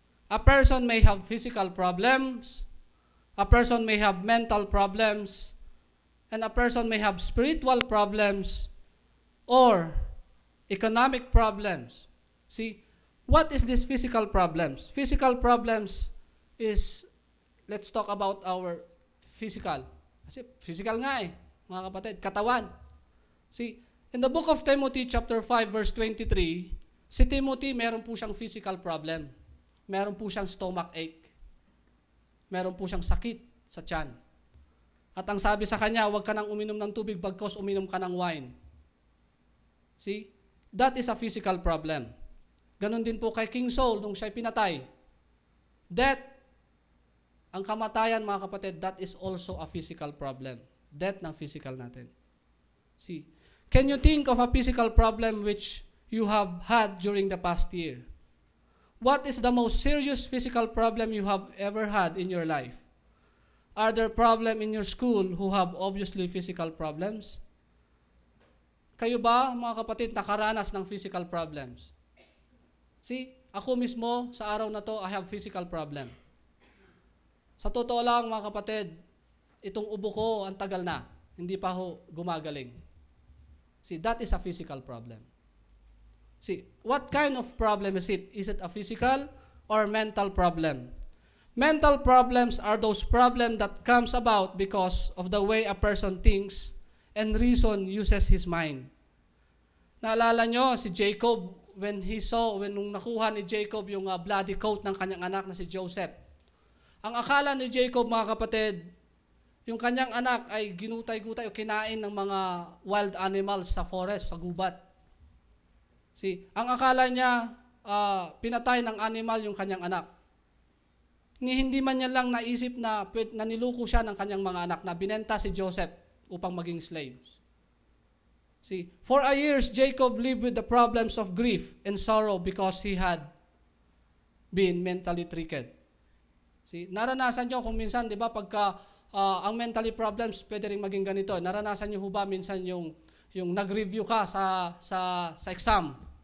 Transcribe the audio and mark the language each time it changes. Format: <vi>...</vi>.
<en>A person may have physical problems. A person may have mental problems. And a person may have spiritual problems or economic problems. See, what is this physical problems? Physical problems is, let's talk about our physical.</en> <tl>Kasi physical nga mga kapatid, katawan.</tl> <en>See, in the book of Timothy chapter 5 verse 23,</en> <tl>si Timothy meron po siyang</tl> <en>physical problem.</en> <tl>Meron po siyang stomach ache. Meron po siyang sakit sa tiyan. At ang sabi sa kanya, huwag ka nang uminom ng tubig bagkos uminom ka ng wine.</tl> <en>See? That is a physical problem.</en> <tl>Ganon din po kay King Saul nung siya'y pinatay. Death, ang kamatayan mga kapatid,</tl> <en>that is also a physical problem.</en> <tl>Death ng physical natin. See?</tl> <en>Can you think of a physical problem which you have had during the past year? What is the most serious physical problem you have ever had in your life? Are there problems in your school who have obviously physical problems?</en> <tl>Kayo ba, mga kapatid, nakaranas ng physical problems? See, ako mismo sa araw na to,</tl> <en>I have physical problem.</en> <tl>Sa totoo lang mga kapatid, itong ubo ko ang tagal na, hindi pa ho gumagaling.</tl> <en>See, that is a physical problem. See, what kind of problem is it? Is it a physical or mental problem? Mental problems are those problems that comes about because of the way a person thinks and reason uses his mind.</en> <tl>Naalala nyo si Jacob when nung nakuha ni Jacob yung bloody coat ng kanyang anak na si Joseph. Ang akala ni Jacob mga kapatid, yung kanyang anak ay ginutay-gutay o kinain ng mga wild animals sa forest, sa gubat. See, ang akala niya pinatay ng animal yung kanyang anak. Hindi man niya lang naisip na niluko siya ng kanyang mga anak na binenta si Joseph upang maging slaves.</tl> <en>See, for a years, Jacob lived with the problems of grief and sorrow because he had been mentally tricked.</en> <tl>See, naranasan nyo kung minsan, di ba, pagka ang mentally problems, pwede rin maging ganito. Naranasan nyo ba minsan yung nag-review ka sa exam.</tl>